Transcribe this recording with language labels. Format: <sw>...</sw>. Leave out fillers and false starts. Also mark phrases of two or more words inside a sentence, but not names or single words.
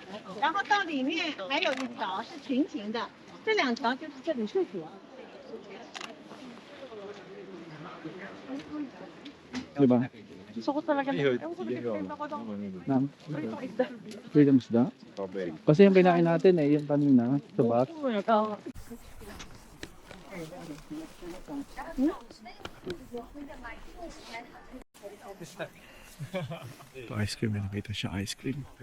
<zh>然后到里面还有一条是平行的，这两条就是这里是主。</zh> <tl>Diba? Gusto ko talaga na. Ewan ko nag-explain ako daw. Nang? Pritong isda. Freedom isda? Kasi yung kinain natin eh, yung kanina, sa bus. Oo. Ito ice cream, may nakita siya ice cream.</tl>